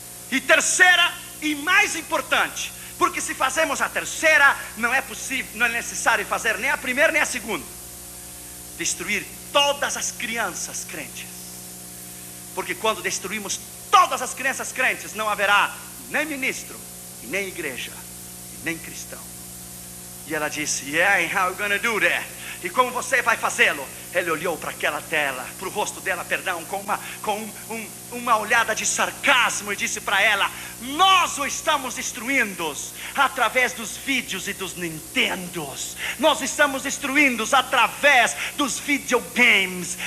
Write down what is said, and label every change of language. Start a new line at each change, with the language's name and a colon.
Portuguese: E terceira e mais importante, porque se fazemos a terceira, não é possível, não é necessário fazer nem a primeira nem a segunda: destruir todas as crianças crentes. Porque quando destruímos todas as crianças crentes, não haverá nem ministro, e nem igreja, e nem cristão. E ela disse:
English: yeah, and how are you gonna do that?
Portuguese: E como você vai fazê-lo? Ele olhou para aquela tela, para o rosto dela, perdão, com uma olhada de sarcasmo, e disse para ela: nós o estamos destruindo através dos vídeos e dos Nintendos. Nós estamos destruindo através dos videogames.